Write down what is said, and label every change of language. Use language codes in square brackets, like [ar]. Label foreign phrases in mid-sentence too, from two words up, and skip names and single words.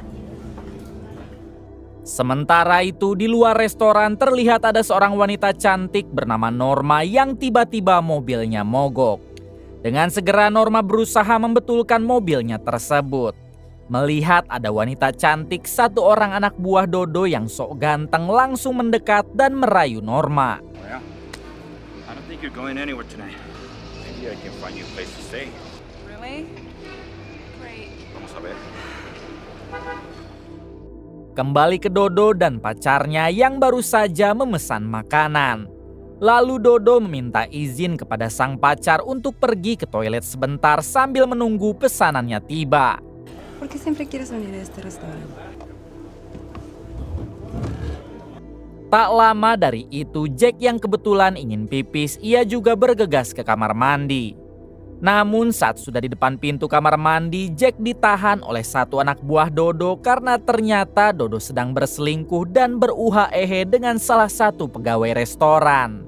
[id] Sementara itu di luar restoran terlihat ada seorang wanita cantik bernama Norma yang tiba-tiba mobilnya mogok. Dengan segera Norma berusaha membetulkan mobilnya tersebut. Melihat ada wanita cantik, satu orang anak buah Dodo yang sok ganteng langsung mendekat dan merayu Norma. [en] I don't think you're going anywhere tonight. Maybe I can find you a place to stay. Really? Great. [es] Vamos a ver. [id] Kembali ke Dodo dan pacarnya yang baru saja memesan makanan. Lalu Dodo meminta izin kepada sang pacar untuk pergi ke toilet sebentar sambil menunggu pesanannya tiba. [es] ¿Por qué siempre quieres venir a este restaurante? [id] Tak lama dari itu, Jack yang kebetulan ingin pipis, ia juga bergegas ke kamar mandi. Namun saat sudah di depan pintu kamar mandi, Jack ditahan oleh satu anak buah Dodo karena ternyata Dodo sedang berselingkuh dan beruha-ehe dengan salah satu pegawai restoran.